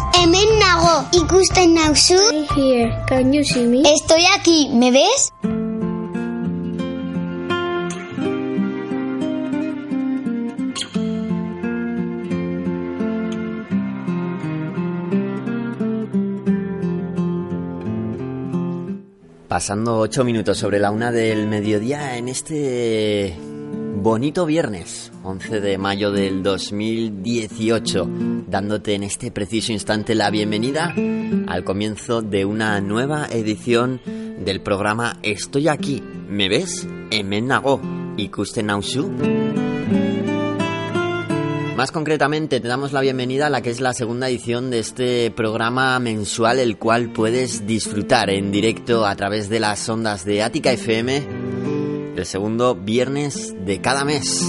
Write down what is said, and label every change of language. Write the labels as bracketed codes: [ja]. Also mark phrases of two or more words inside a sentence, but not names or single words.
[eu] Hemen nago, ikusten nauzu? [en] I'm here, can you see me? [es] Estoy aquí, ¿me ves? Pasando 8 minutos sobre la 1 del mediodía en este bonito viernes, 11 de mayo del 2018, dándote en este preciso instante la bienvenida al comienzo de una nueva edición del programa Estoy aquí, ¿me ves? [eu] Hemen nago, ikusten nauzu. [es] Más concretamente, te damos la bienvenida a la que es la segunda edición de este programa mensual, el cual puedes disfrutar en directo a través de las ondas de Ática FM, el segundo viernes de cada mes.